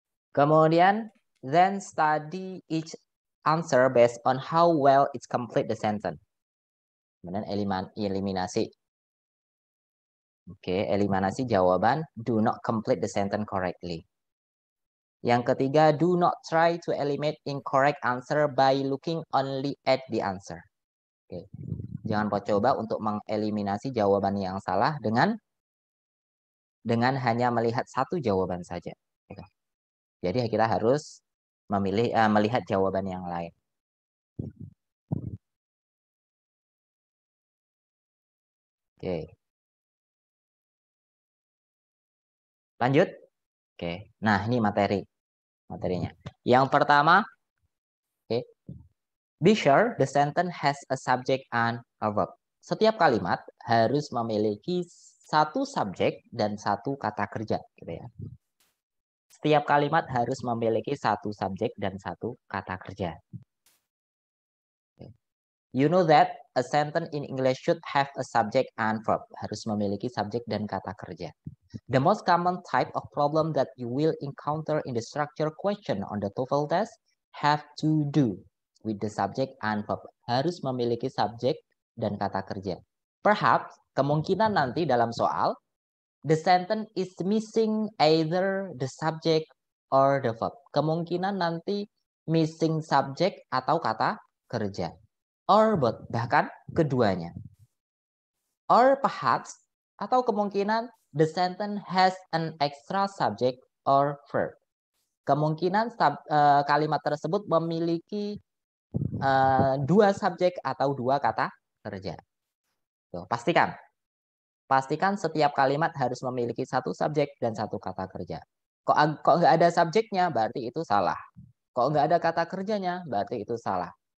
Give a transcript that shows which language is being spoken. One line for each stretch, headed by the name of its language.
English: Kemudian then study each answer based on how well it's complete the sentence.
Indonesian: Kemudian eliminasi. Oke, eliminasi jawaban
English: do not complete the sentence correctly.
Indonesian: Yang ketiga,
English: do not try to eliminate incorrect answer by looking only at the answer. Oke.
Indonesian: Jangan coba untuk mengeliminasi jawaban yang salah dengan hanya melihat satu jawaban saja. Oke. Jadi kita harus melihat jawaban yang lain. Oke. Lanjut. Oke. Nah, ini materinya. Yang pertama, oke.
English: Be sure the sentence has a subject and a verb.
Indonesian: Setiap kalimat harus memiliki satu subjek dan satu kata kerja, gitu ya. Setiap kalimat harus memiliki satu subjek dan satu kata kerja.
English: You know that a sentence in English should have a subject and verb.
Indonesian: Harus memiliki subjek dan kata kerja.
English: The most common type of problem that you will encounter in the structure question on the TOEFL test have to do with the subject and verb.
Indonesian: Harus memiliki subjek dan kata kerja.
English: Perhaps,
Indonesian: kemungkinan nanti dalam soal,
English: the sentence is missing either the subject or the verb.
Indonesian: Kemungkinan nanti missing subject atau kata kerja.
English: Or both,
Indonesian: bahkan keduanya.
English: Or perhaps,
Indonesian: atau kemungkinan
English: The sentence has an extra subject or verb.
Indonesian: Kemungkinan kalimat tersebut memiliki dua subjek atau dua kata kerja. Tuh, pastikan setiap kalimat harus memiliki satu subjek dan satu kata kerja. Kok nggak ada subjeknya, berarti itu salah. Kok nggak ada kata kerjanya, berarti itu salah.